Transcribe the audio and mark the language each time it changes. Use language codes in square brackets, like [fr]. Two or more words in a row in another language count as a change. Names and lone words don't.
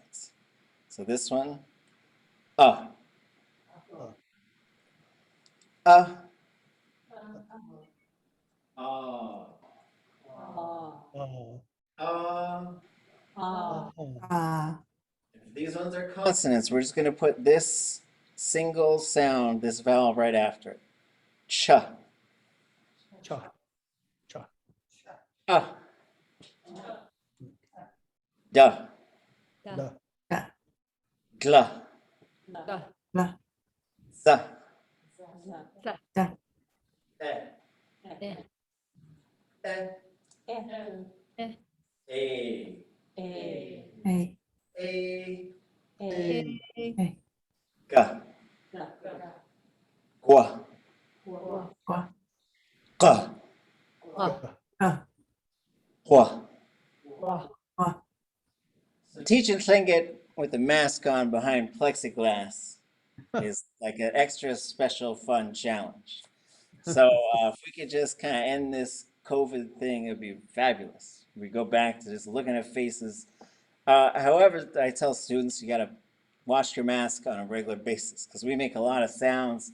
[en] So this one, uh, uh, These ones are consonants. We're just going to put this single sound, this vowel right after it. Ch. Cha. Cha. Ah. Da. Da. Gla. La. Za. Da. E. E. E. E. A. E. A, A, A, Ga, Ga, Gua, Gua, Ga, Gua, Hua. Gua. So teaching Tlingit with the mask on behind plexiglass is like an extra special fun challenge. So if we could just kind of end this COVID thing, it'd be fabulous. We go back to just looking at faces. However, I tell students you got to wash your mask on a regular basis because we make a lot of sounds.